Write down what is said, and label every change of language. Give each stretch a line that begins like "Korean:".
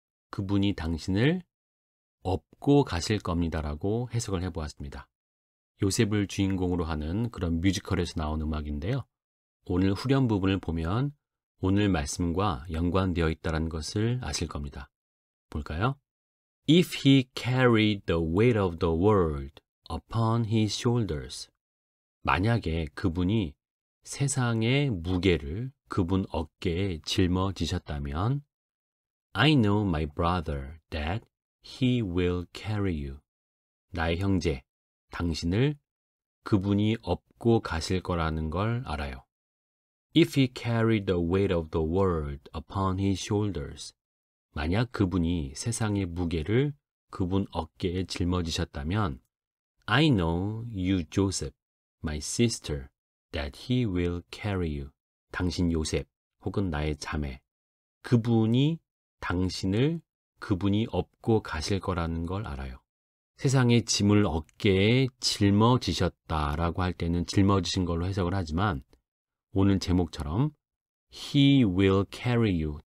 Korean: 그분이 당신을 업고 가실 겁니다라고 해석을 해보았습니다. 요셉을 주인공으로 하는 그런 뮤지컬에서 나온 음악인데요. 오늘 후렴 부분을 보면 오늘 말씀과 연관되어 있다는 것을 아실 겁니다. 볼까요?
English: If he carried the weight of the world upon his shoulders.
Korean: 만약에 그분이 세상의 무게를 그분 어깨에 짊어지셨다면
English: I know my brother that he will carry you.
Korean: 나의 형제, 당신을 그분이 업고 가실 거라는 걸 알아요.
English: If he carried the weight of the world upon his shoulders.
Korean: 만약 그분이 세상의 무게를 그분 어깨에 짊어지셨다면
English: I know you, Joseph, my sister, that he will carry you.
Korean: 당신 요셉 혹은 나의 자매. 그분이 당신을 그분이 업고 가실 거라는 걸 알아요. 세상의 짐을 어깨에 짊어지셨다라고 할 때는 짊어지신 걸로 해석을 하지만 오늘 제목처럼
English: He will carry you.